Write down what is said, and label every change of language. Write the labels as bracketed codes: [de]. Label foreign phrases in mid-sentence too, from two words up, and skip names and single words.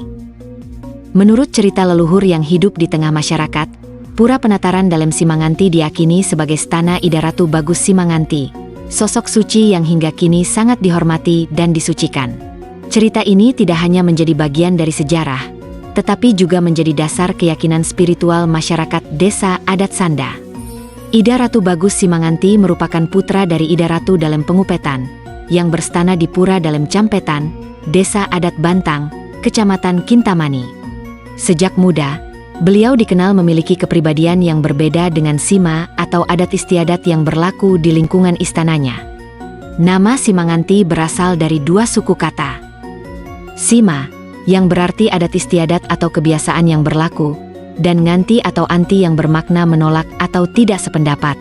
[id] Menurut cerita leluhur yang hidup di tengah masyarakat, Pura Penataran Dalem Simanganti diyakini sebagai stana Ida Ratu Bagus Simanganti, sosok suci yang hingga kini sangat dihormati dan disucikan. Cerita ini tidak hanya menjadi bagian dari sejarah, tetapi juga menjadi dasar keyakinan spiritual masyarakat Desa Adat Sanda. Ida Ratu Bagus Simanganti merupakan putra dari Ida Ratu Dalem Pengupetan, yang berstana di Pura Dalem Campetan, Desa Adat Bantang, Kecamatan Kintamani. Sejak muda, beliau dikenal memiliki kepribadian yang berbeda dengan sima atau adat istiadat yang berlaku di lingkungan istananya. Nama Simanganti berasal dari dua suku kata. Sima, yang berarti adat istiadat atau kebiasaan yang berlaku, dan nganti atau anti yang bermakna menolak atau tidak sependapat.